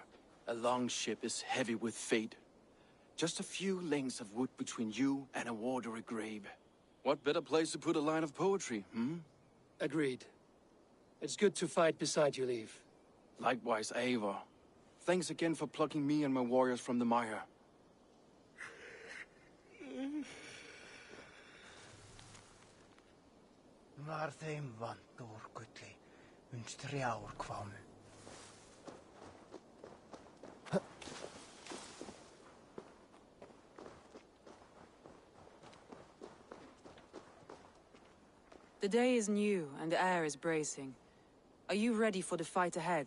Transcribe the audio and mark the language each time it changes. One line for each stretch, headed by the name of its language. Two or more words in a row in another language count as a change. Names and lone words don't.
English: A longship is heavy with fate. Just a few lengths of wood between you and a watery grave. What better place to put a line of poetry, hmm? Agreed. It's good to fight beside you, Leif. Likewise, Eivor. Thanks again for plucking me and my warriors from the mire.
Old Norse: Var þeim vant úr gulli, unstrjár kvámu.
English: The day is new, and the air is bracing. Are you ready for the fight ahead?